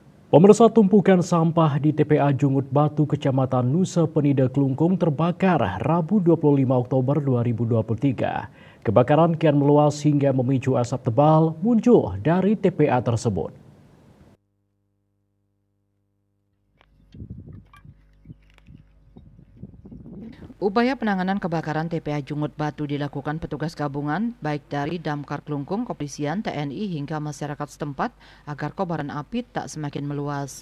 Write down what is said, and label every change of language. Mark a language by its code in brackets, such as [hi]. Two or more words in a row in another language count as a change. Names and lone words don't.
[id] Pemirsa, tumpukan sampah di TPA Jungut Batu, Kecamatan Nusa Penida, Klungkung terbakar Rabu 25 Oktober 2023. Kebakaran kian meluas hingga memicu asap tebal muncul dari TPA tersebut. Upaya penanganan kebakaran TPA Jungut Batu dilakukan petugas gabungan baik dari Damkar Klungkung, Kepolisian, TNI hingga masyarakat setempat agar kobaran api tak semakin meluas.